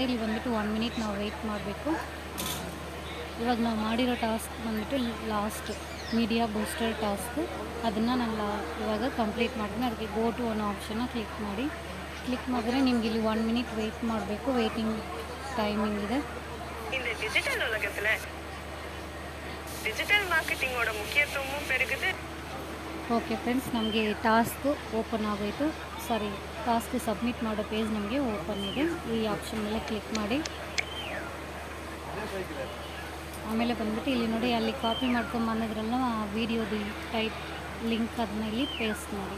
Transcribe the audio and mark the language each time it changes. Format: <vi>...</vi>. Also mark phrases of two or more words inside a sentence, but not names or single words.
<kn>ಇಲ್ಲಿ ಬಂದುಬಿಟ್ಟು 1 ಮಿನಿಟ್ ನಾವು ವೆಯ್ಟ್ ಮಾಡಬೇಕು. ಇವಾಗ ನಾವು ಮಾಡಿರೋ ಟಾಸ್ಕ್ ಬಂದುಬಿಟ್ಟು</kn> <en>last media booster task.</en> <kn>ಅದನ್ನು ನಾನು ಇವಾಗ ಕಂಪ್ಲೀಟ್ ಮಾಡ್ತೀನಿ. ಅದಕ್ಕೆ</kn> <en>go to</en> <kn>ಅನ್ನೋ ಆಪ್ಷನ್ನ ಕ್ಲಿಕ್ ಮಾಡಿ. ಕ್ಲಿಕ್ ಮಾಡಿದ್ರೆ ನಿಮ್ಗೆ ಇಲ್ಲಿ 1 ಮಿನಿಟ್ ವೆಯ್ಟ್ ಮಾಡಬೇಕು.</kn> <en>waiting timing</en> <kn>ಇದೆ.</kn> <ta>இந்த டிஜிட்டல் உலகத்தில் டிஜிட்டல் மார்க்கெட்டிங்கோட முக்கியத்துவமும் பெருகுது.</ta> <en>okay friends,</en> <kn>ನಮಗೆ ಟಾಸ್ಕ್ ಓಪನ್ ಆಗೋಯಿತು.</kn> <en>sorry, task submit</en> <kn>ಮಾಡೋ ಪೇಜ್ ನಮಗೆ ಓಪನ್ ಇದೆ. ಈ ಆಪ್ಷನ್ ಮೇಲೆ ಕ್ಲಿಕ್ ಮಾಡಿ. ಆಮೇಲೆ ಬಂದುಬಿಟ್ಟು ಇಲ್ಲಿ ನೋಡಿ, ಅಲ್ಲಿ ಕಾಪಿ ಮಾಡ್ಕೊಂಬಂದಿದ್ರಲ್ಲ ಆ ವಿಡಿಯೋದು</kn> <en>type link,</en> <kn>ಅದನ್ನ ಇಲ್ಲಿ ಪೇಸ್ಟ್ ಮಾಡಿ.</kn>